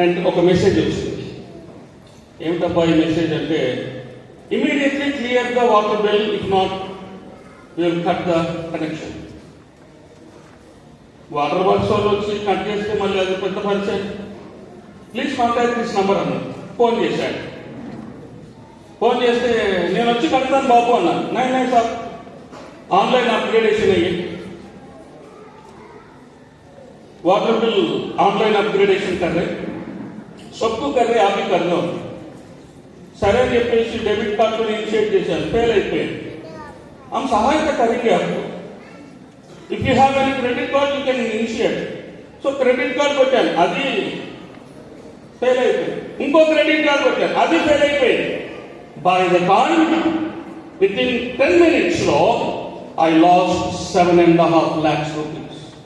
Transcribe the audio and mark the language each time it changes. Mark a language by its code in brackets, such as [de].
[te] ఒక మెసేజ్ వచ్చింది. ఏమిటబ్బా ఈ మెసేజ్ అంటే, [en] Immediately clear the water bill, if not will cut the connection. [te] Water works వాళ్ళు వచ్చి కట్ చేస్తే మళ్ళీ అది పెద్ద పరిచయం. [en] please contact this number [te] అన్నాడు. ఫోన్ చేశాడు. ఫోన్ చేస్తే నేను వచ్చి కడతాను బాబు అన్నాను. నైన్ సార్, ఆన్లైన్ అప్గ్రేడేషన్ అయ్యి [hi] वाटर बिल ऑनलाइन अपग्रेडेशन कर रहे, सबको कर रहे, आप ही कर लो. సరే అని చెప్పేసి డెబిట్ కార్డు ఇనిషియేట్ చేశాను, ఫెయిల్ అయిపోయింది. हम सहायता करेंगे आपको. [en] If you have any credit card you can initiate. [te] So credit card కొట్టాను, అది ఫెయిల్ అయిపోయింది. ఇంకో క్రెడిట్ కార్డ్ కొట్టాను, అది ఫెయిల్ అయిపోయింది. [en] By the time within 10 minutes లో I lost 7.5 lakhs rupees.